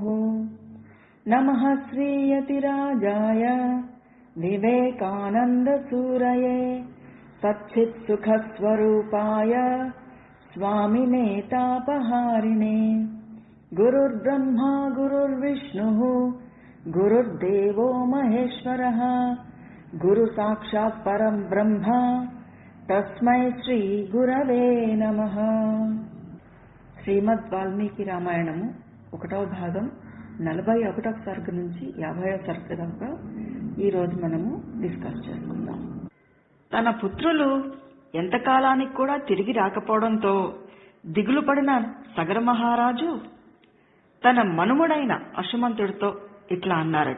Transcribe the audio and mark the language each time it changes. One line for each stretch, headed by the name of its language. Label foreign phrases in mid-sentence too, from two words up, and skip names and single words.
Sanskrit: नमः श्रीयतिराजाय विवेकानन्दसूरये सच्चित्सुखस्वरूपाय स्वामिने तापहारिणे। गुरुर्ब्रह्मा गुरुर्विष्णुः गुरुर्देवो महेश्वरः गुरुसाक्षात् परं ब्रह्म तस्मै श्री गुरवे नमः।
Telugu: శ్రీమద్ వాల్మీకి రామాయణము 1వ భాగం 41వ సర్గ నుంచి 50వ సర్గ దాకా ఈ రోజు మనము డిస్కస్ చేసుకుందాం. తన పుత్రులు ఎంతకాలానికి కూడా తిరిగి రాకపోవడంతో దిగులు పడిన సగర మహారాజు తన మనుమడైన అశుమంతుడితో ఇట్లా అన్నారట.